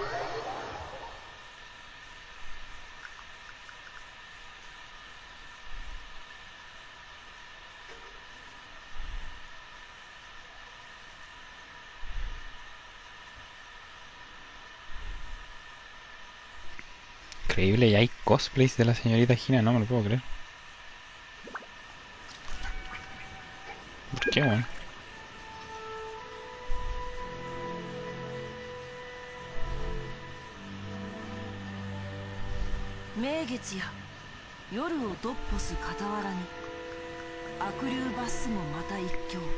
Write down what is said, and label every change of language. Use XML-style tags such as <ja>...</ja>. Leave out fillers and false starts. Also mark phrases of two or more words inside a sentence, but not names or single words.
<es>Increíble, y hay cosplays de la señorita Gina, no me lo puedo creer. ¿Por qué, weón?</es> <ja>名月や夜をドッポす傍らに悪竜罰すもまた一興。</ja>